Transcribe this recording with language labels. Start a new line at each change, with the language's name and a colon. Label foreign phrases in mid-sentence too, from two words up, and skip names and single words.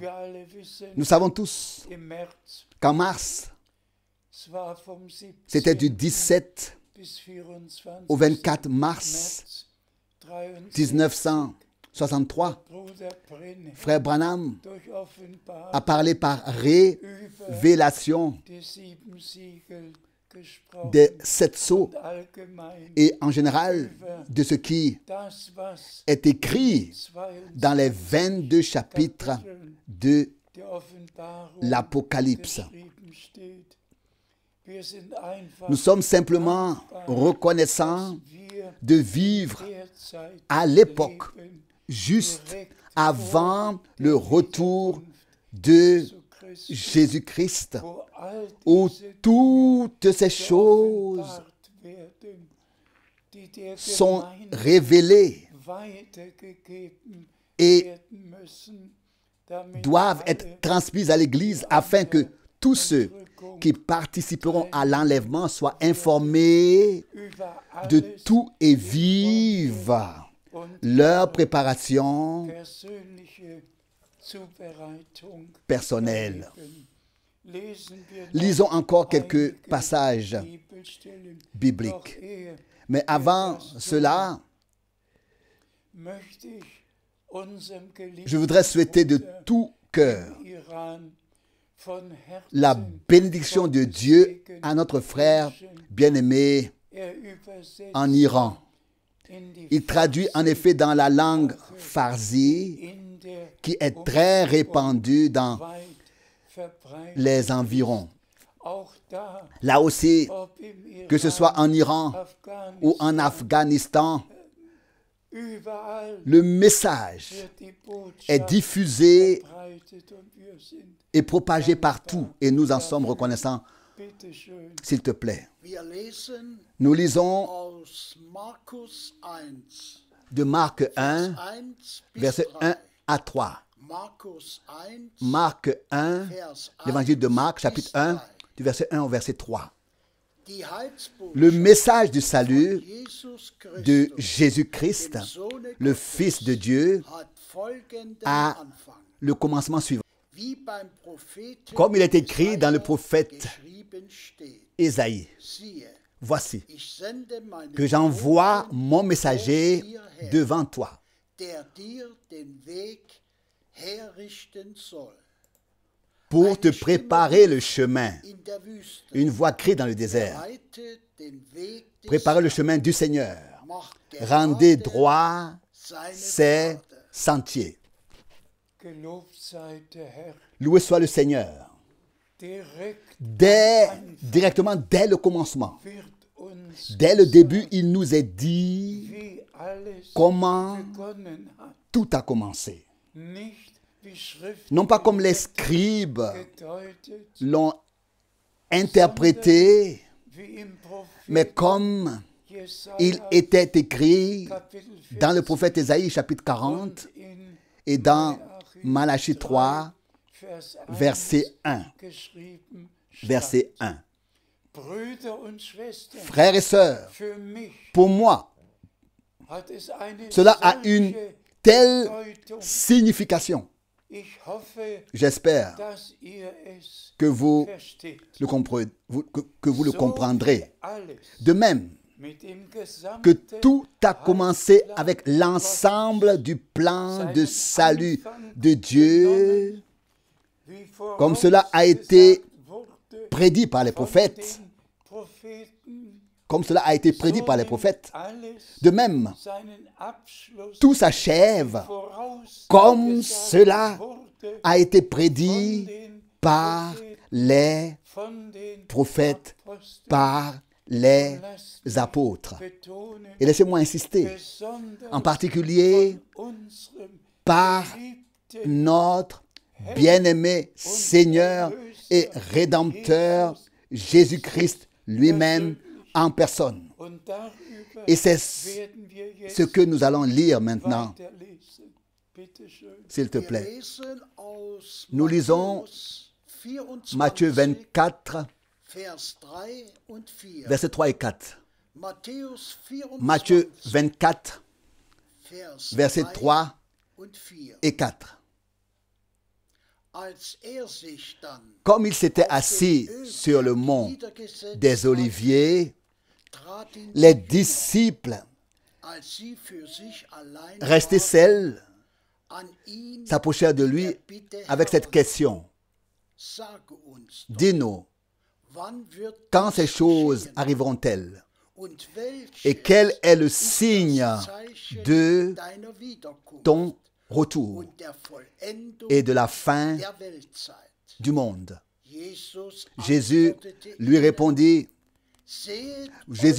French: Nous savons tous qu'en mars, c'était du 17 au 24 mars 63,
German: Bruder Brenner
French: frère Branham
German: durch Offenbarung
French: a parlé par révélation
German: die 7 Siegel gesprochen
French: des 7 sceaux
German: und allgemein
French: et en général de ce qui
German: das, was
French: est écrit 22 dans les 22 chapitres de
German: der Offenbarung
French: l'Apocalypse.
German: geschrieben steht. Wir sind einfach
French: Nous sommes simplement reconnaissants
German: wir
French: de vivre
German: derzeit
French: à l'époque,
German: leben
French: juste avant le retour de
German: zu Christus,
French: Jésus-Christ,
German: wo all
French: où
German: diese
French: toutes ces choses
German: geoffenbart werden, die der
French: sont
German: Gemeinde
French: révélées
German: weitergegeben
French: et
German: werden müssen, damit
French: doivent
German: alle
French: être transmises à l'Église afin que tous ceux qui participeront à l'enlèvement soient informés
German: über
French: de
German: alles
French: tout et vivent
German: und
French: leur préparation
German: persönliche Zubereitung
French: personnelle.
German: erleben. Lesen wir noch
French: Lisons encore quelques
German: einige
French: passages
German: Bibelstellen.
French: bibliques.
German: Doch ehe
French: Mais avant cela,
German: möchte ich unserem geliebten
French: je voudrais souhaiter de
German: Bruder
French: tout cœur
German: im Iran von
French: la
German: Herzen
French: bénédiction de Dieu à notre frère bien-aimé
German: er übersetzt
French: en Iran.
German: in die
French: Il traduit en effet dans la langue farsi,
German: in der
French: qui est très répandue dans
German: weit verbreitet.
French: les environs.
German: Auch da,
French: Là aussi,
German: ob im Iran,
French: que ce soit en Iran ou en Afghanistan,
German: überall
French: le message
German: wird die
French: est
German: Botschaft
French: diffusé
German: verbreitet und wir sind,
French: et propagé partout et nous en sommes reconnaissants.
German: bitteschön,
French: S'il te plaît.
German: Wir lesen
French: Nous lisons
German: aus Markus 1,
French: de Marc 1,
German: 1 bis
French: versets 3. 1 à 3.
German: Markus 1,
French: Marc 1,
German: Vers 1
French: l'évangile de Marc, chapitre
German: bis 1, 3.
French: du verset 1 au verset 3.
German: Die Heilsbotschaft
French: Le message du salut
German: Jesus
French: de
German: Christus,
French: Jésus-Christ,
German: dem Sohne
French: le
German: Gottes,
French: Fils de Dieu,
German: hat folgenden
French: a
German: Anfang.
French: le commencement suivant.
German: Wie beim Propheten
French: Comme il est écrit dans le
German: Jesaja
French: prophète
German: geschrieben steht.
French: Ésaïe,
German: Siehe,
French: voici
German: ich sende meinen
French: que j'envoie
German: Boten
French: mon messager
German: vor dir her,
French: devant toi
German: der dir den Weg herrichten soll.
French: pour te préparer le chemin.
German: In der Wüste
French: Une voix crie dans le désert.
German: bereite den Weg des
French: Préparez le
German: Herrn,
French: chemin du Seigneur.
German: macht
French: Rendez
German: gerade
French: droit
German: seine
French: ses
German: Pfade.
French: sentiers.
German: gelobt sei der Herr,
French: Loué soit le Seigneur.
German: direkt
French: Directement dès le commencement,
German: wird uns
French: dès le début, il nous est dit
German: wie alles
French: comment
German: begonnen hat,
French: tout a commencé.
German: nicht wie Schrift
French: Non pas comme les scribes
German: gedeutet,
French: l'ont interprété,
German: wie im
French: mais
German: Prophet
French: comme
German: Jesaja
French: il était écrit
German: Kapitel
French: dans le 40 prophète Ésaïe chapitre 40
German: und in
French: et dans Malachie Malachie 3
German: Vers 1
French: verset 1.
German: geschrieben stand.
French: Verset 1.
German: Brüder und Schwestern,
French: Frères et sœurs,
German: für mich
French: pour moi,
German: hat es eine
French: cela a une
German: solche
French: telle
German: Bedeutung.
French: signification.
German: Ich hoffe,
French: J'espère
German: dass ihr es
French: que vous
German: versteht.
French: le comprendrez, que vous le
German: So
French: comprendrez.
German: wie alles
French: De même
German: mit dem
French: que
German: gesamten
French: tout a commencé avec l'ensemble du plan de salut de Dieu,
German: wie
French: comme cela a été
German: vorausgesagt wurde
French: prédit par les
German: von
French: prophètes,
German: den Propheten,
French: comme cela a été prédit
German: so
French: par les
German: nimmt
French: prophètes.
German: alles
French: De même,
German: seinen Abschluss,
French: tout s'achève comme cela a été prédit par les prophètes, par les apôtres. Et laissez-moi insister, en particulier par notre bien-aimé Seigneur et Rédempteur Jésus-Christ lui-même en personne. Et c'est ce que nous allons lire maintenant, s'il te plaît.
German: Wir lesen aus
French: Nous lisons
German: Matthäus 24,
French: Matthieu 24,
German: Vers 3 und 4.
French: versets 3 et 4.
German: Matthäus 24,
French: Matthieu 24,
German: Vers
French: versets 3 3
German: und 4.
French: et 4.
German: Als sich dann
French: Comme il s'était assis sur le mont
German: niedergesetzt
French: des Oliviers,
German: trat ihn
French: les disciples
German: als sie für sich allein
French: restés
German: waren,
French: seuls
German: an ihn
French: s'approchèrent de lui
German: der Bitte,
French: avec cette question.
German: sage uns doch,
French: Dis-nous,
German: wann wird
French: quand
German: dies
French: ces choses
German: geschehen?
French: arriveront-elles?
German: Und welches
French: Et quel est le
German: ist das
French: signe
German: Zeichen
French: de
German: deiner Wiederkunft
French: ton retour
German: und der Vollendung
French: et de la fin
German: der Weltzeit?
French: du monde?
German: Jesus
French: Jésus
German: antwortete
French: lui
German: ihnen,
French: répondit,
German: seht
French: Jésus